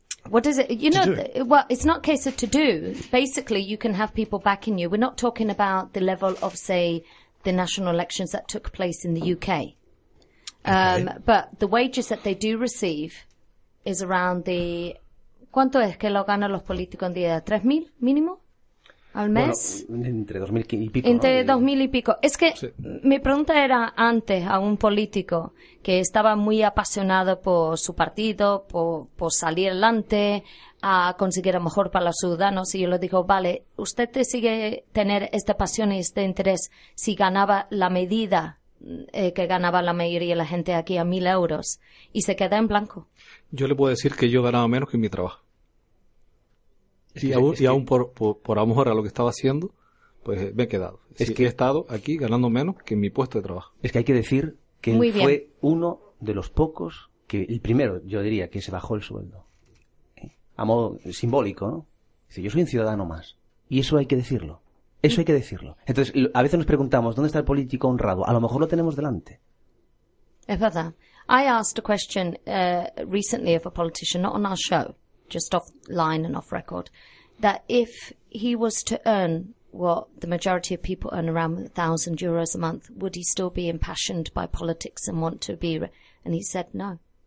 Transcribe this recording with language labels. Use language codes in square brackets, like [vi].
[en] What is it? You know, it's not a case of to do. Basically, you can have people backing you. We're not talking about the level of, say, the national elections that took place in the UK. Okay. But the wages that they do receive is around the... [es] ¿Cuánto es que lo ganan los políticos en día? ¿3,000 mínimo al mes? Bueno, entre 2,000 y pico. Entre ¿no? 2,000 y pico. Es que sí. Mi pregunta era antes a un político que estaba muy apasionado por su partido, por salir adelante, a conseguir a mejor para los ciudadanos. Y yo le digo, vale, ¿usted te sigue tener esta pasión y este interés si ganaba la medida que ganaba la mayoría de la gente aquí a 1,000 euros? Y se queda en blanco. Yo le puedo decir que yo ganaba menos que en mi trabajo. Aún por amor a lo que estaba haciendo, pues me he quedado. He estado aquí ganando menos que en mi puesto de trabajo. Es que hay que decir que fue uno de los pocos, el primero, yo diría, que se bajó el sueldo. A modo simbólico, ¿no? Dice, yo soy un ciudadano más. Y eso hay que decirlo. Eso hay que decirlo. Entonces, a veces nos preguntamos, ¿dónde está el político honrado? A lo mejor lo tenemos delante. Es verdad. [en] I asked a question recently of a politician, not on our show, just offline and off record, that if he was to earn what the majority of people earn, around 1,000 euros a month, would he still be impassioned by politics and want to be... And he said no.